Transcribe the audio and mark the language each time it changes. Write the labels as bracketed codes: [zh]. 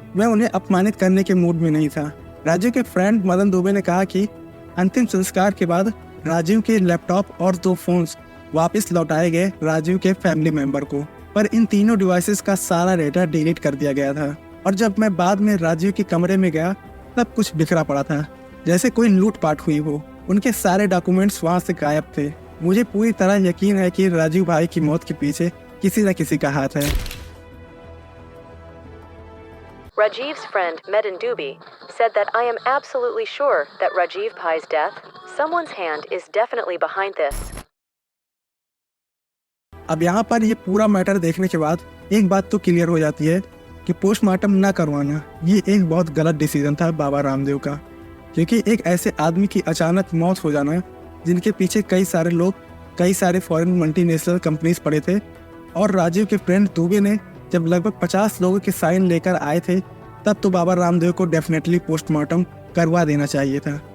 [hi] मैं उन्हें अपमानित करने के मूड में नहीं था। राजीव के फ्रेंड मदन दुबे ने कहा कि अंतिम संस्कार के बाद राजीव के लैपटॉप और 2 फोन्स वापस लौटाए गए राजीव के फैमिली मेंबर को, पर इन तीनों डिवाइसेस का सारा डेटा डिलीट कर दिया गया था। और जब मैं बाद में राजीव के कमरे में गया तब कुछ बिखरा पड़ा था, जैसे कोई लूटपाट हुई हो। उनके सारे डॉक्यूमेंट्स वहाँ से गायब थे। मुझे पूरी तरह यकीन है कि राजीव भाई की मौत के पीछे किसी न किसी का हाथ है। [en] Rajiv's friend Medin Dubey said that I am absolutely sure that Rajiv Bhai's death, someone's hand is definitely behind this. [hi] अब यहाँ पर ये पूरा मैटर देखने के बाद एक बात तो क्लियर हो जाती है कि पोस्टमार्टम ना करवाना ये एक बहुत गलत डिसीजन था बाबा रामदेव का, क्योंकि एक ऐसे आदमी की अचानक मौत हो जाना जिनके पीछे कई सारे लोग, कई सारे फॉरेन मल्टीनेशनल कंपनीज पड़े थे, और राजीव के फ्रेंड दुबे ने जब लगभग 50 लोगों के साइन लेकर आए थे तब तो बाबा रामदेव को डेफिनेटली पोस्टमार्टम करवा देना चाहिए था।